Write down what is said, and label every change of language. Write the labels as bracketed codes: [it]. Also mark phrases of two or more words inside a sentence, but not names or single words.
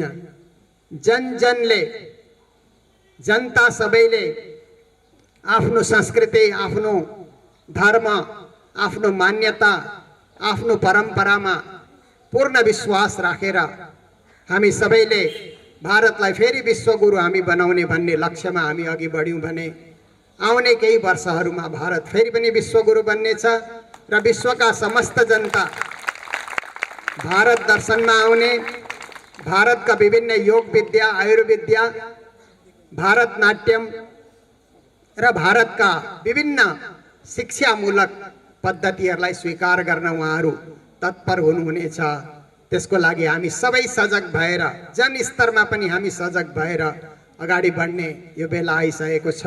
[ne] जनजनले, जनता सबैले आफ्नो संस्कृति, आफ्नो धर्म, आफ्नो मान्यता, आफ्नो परम्परामा पूर्ण विश्वास राखेर हामी सबैले भारतलाई फेरि विश्वगुरु हामी बनाउने भन्ने लक्ष्यमा हामी अघि बढ्यौँ भने आउने केही वर्षहरूमा भारत फेरि पनि विश्वगुरु बन्नेछ र विश्वका समस्त जनता भारत दर्शनमा आउने, भारतका विभिन्न योग विद्या, आयुर्विद्या, भारत नाट्यम र भारतका विभिन्न शिक्षामूलक पद्धतिहरूलाई स्वीकार गर्न उहाँहरू तत्पर हुनुहुनेछ। त्यसको लागि हामी सबै सजग भएर, जनस्तरमा पनि हामी सजग भएर अगाडि बढ्ने यो बेला आइसकेको छ।